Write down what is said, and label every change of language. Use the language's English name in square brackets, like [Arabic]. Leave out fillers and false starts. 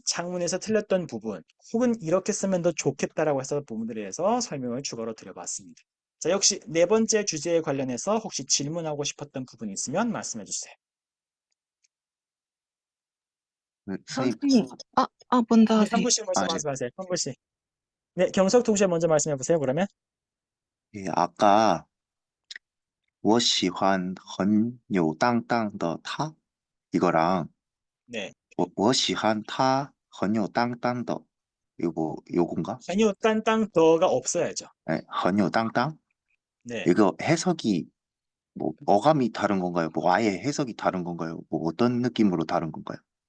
[Korean] 창문에서 틀렸던 부분, 혹은 이렇게 쓰면 더 좋겠다라고 해서 부분들에 대해서 설명을 추가로 드려봤습니다. 자, 역시 네 번째 주제에 관련해서 혹시 질문하고 싶었던 부분이 있으면 말씀해 주세요. 선생님, 선생님, 먼저 네, 한 분씩 아, 예. 말씀하세요. 한 분씩. 네, 경석 동시에 먼저 말씀해 보세요. 그러면. 예, 아까 [Chinese] 我喜欢很有担当的他 [Korean] 이거랑 네. [Chinese] 我喜欢他很有担当的 [Korean] 요건가? 아니요, 딴땅 더가 없어야죠. 네, [Chinese] 很有担当? [Korean] 네. 이거 해석이 뭐 어감이 다른 건가요? 뭐 아예 해석이 다른 건가요? 뭐 어떤 느낌으로 다른 건가요?